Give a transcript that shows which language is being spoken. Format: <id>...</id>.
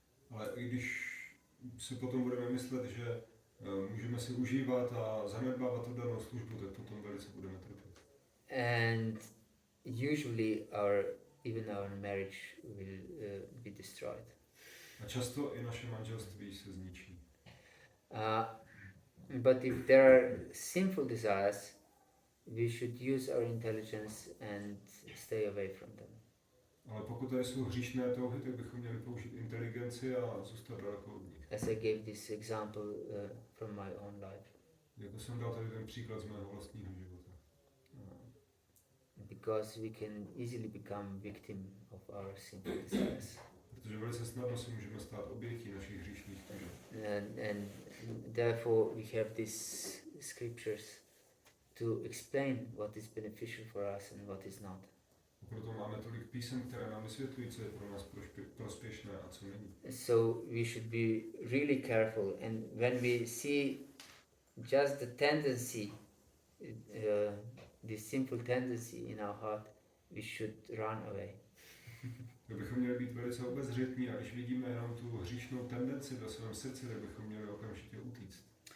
<cs>Ale i když si potom budeme myslet, že můžeme si užívat a zanedbávat tu danou službu, tak potom velice budeme trpět.</cs> <en>And usually even our marriage will be destroyed.</en> <cs>A často i naše manželství se zničí.</cs> <en>But if there are sinful desires, we should use our intelligence and stay away from them.</en> <cs>Ale pokud tady jsou hříšné touhy, tak bychom měli použít inteligenci a zůstat daleko od nich.</cs> <en>As I gave this example from my own life.</en> <cs>Jako jsem dal tady ten příklad z mého vlastního života.</cs> <en>Because we can easily become victim of our sinful desires.</en> <cs>Protože velice snadno se můžeme stát obětí našich hříšných tužeb.</cs> <en>And therefore we have these scriptures to explain what is beneficial for us and what is not.</en> <cs>Proto máme tolik písem, které nám vysvětlují, co je pro nás prospěšné a co není.</cs> <en>So we should be really careful, and when we see just the tendency, this simple tendency in our heart, we should run away.</en> <cs>Tak bychom měli být velice obezřetní a když vidíme jenom tu hříšnou tendenci ve svém srdci, tak bychom měli okamžitě utíct.</cs>